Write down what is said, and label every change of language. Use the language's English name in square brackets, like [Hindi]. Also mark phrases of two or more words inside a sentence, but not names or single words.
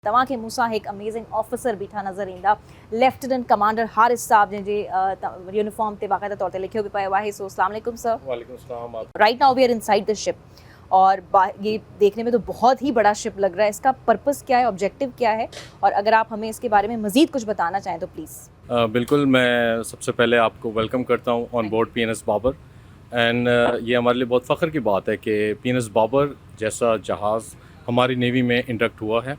[Sindhi] तव्हां खे मूंसां हिकु [English] amazing officer [Sindhi] बीठा नज़र ईंदा, [English] lieutenant commander [Sindhi] हारिस साहब जंहिंजे यूनिफॉर्म ते बाक़ाइदा तौर ते लिखियो बि पियो आहे। [Arabic] सो السلام علیکم सर। وعلیکم السلام. [English] right now we are inside the ship [Urdu] اور یہ دیکھنے میں تو بہت ہی بڑا شپ لگ رہا ہے. اس کا پرپز کیا ہے، آبجیکٹو کیا ہے، اور اگر آپ ہمیں اس کے بارے میں مزید کچھ بتانا چاہیں تو پلیز. بالکل، میں سب سے پہلے آپ کو ویلکم کرتا ہوں [English] on board [Urdu] PNS बाबर। اینڈ یہ ہمارے لیے بہت فخر کی بات ہے کہ PNS بابر جیسا جہاز ہماری نیوی میں انڈکٹ ہوا ہے.